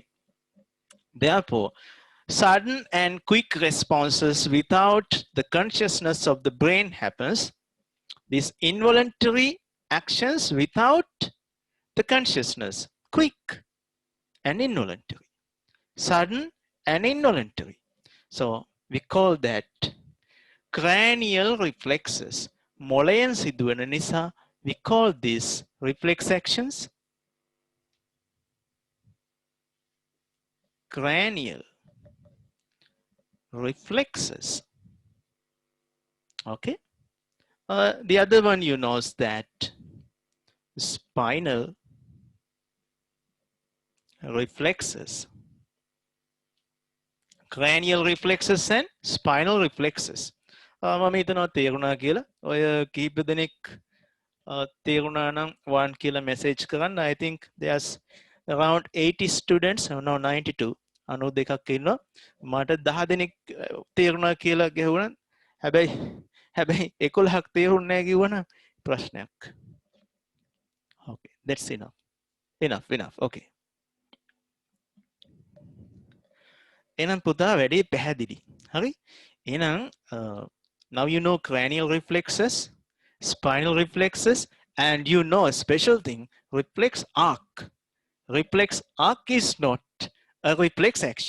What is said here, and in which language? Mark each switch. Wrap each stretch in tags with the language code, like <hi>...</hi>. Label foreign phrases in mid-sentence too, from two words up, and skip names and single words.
<en>Therefore, sudden and quick responses without the consciousness of the brain happens. These involuntary actions without the consciousness, quick and involuntary, sudden and involuntary. So we call that cranial reflexes.</en> <si>මොළයෙන් සිදුවන නිසා</si> <en>we call these reflex actions cranial reflexes. Okay, the other one you know is that spinal reflexes, cranial reflexes and spinal reflexes.</en> <si>මම හිතනවා තේරුණා කියලා. ඔය කීප දෙනෙක් තේරුණා නම් 1 කියලා message කරන්න.</si> <en>I think there's around 80 students, no 92,</en> <si>92ක් ඉන්නවා. මට 10 දෙනෙක් තේරුණා කියලා ගැහුණා. හැබැයි 11ක් තේරුන්නේ නැහැ කිව්වනම් ප්‍රශ්නයක්.</si> <en>Okay, that's enough. Enough. Okay.</en> <si>එහෙනම් පුතා වැඩේ පැහැදිලි. හරි?</si> <en>එහෙනම් now you know cranial reflexes, spinal reflexes, and you know a special thing, reflex arc. Reflex arc is not a reflex action.</en>